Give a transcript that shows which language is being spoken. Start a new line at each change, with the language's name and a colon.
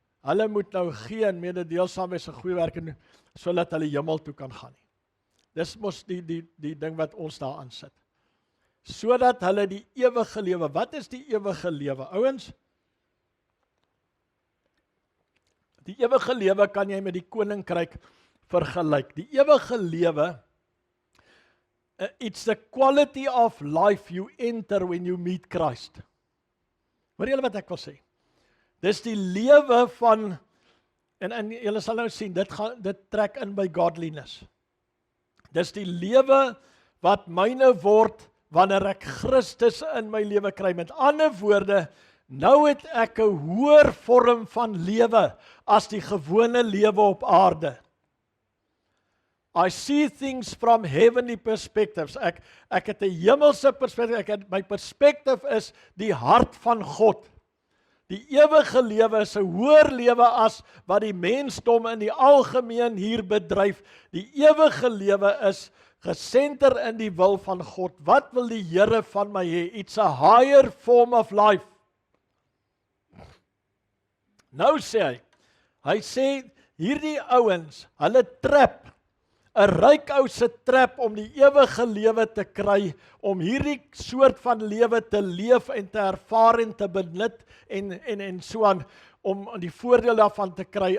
Afrikaans: Hulle moet nou gee en mededeelsaam wees en goeie werke doen, sodat hulle hemel toe kan gaan nie. Dis mos die ding wat ons daar aan sit. Sodat hulle die ewige lewe. Wat is die ewige lewe? Ouens, die ewige lewe kan jy met die koninkryk vergelyk. Die ewige lewe,
English: it's the quality of life you enter when you meet Christ.
Afrikaans: Hoor julle wat ek wil sê? Dis die lewe van, en julle sal nou sien, dit trek in by godliness. Dis die lewe wat myne word wanneer ek Christus in my lewe kry. Met ander woorde, nou het ek 'n hoër vorm van lewe as die gewone lewe op aarde.
English: I see things from heavenly perspectives.
Afrikaans: Ek het 'n hemelse perspektief. My perspektief is die hart van God. Die ewige lewe is 'n hoër lewe as wat die mensdom in die algemeen hier bedryf. Die ewige lewe is gesenter in die wil van God. Wat wil die Here van my hê?
English: It's a higher form of life.
Afrikaans: Nou sê hy sê hierdie ouens, hulle trap, 'n ryk ou se trap om die ewige lewe te kry, om hierdie soort van lewe te leef en te ervaar en te benut en so aan, om die voordeel daarvan te kry.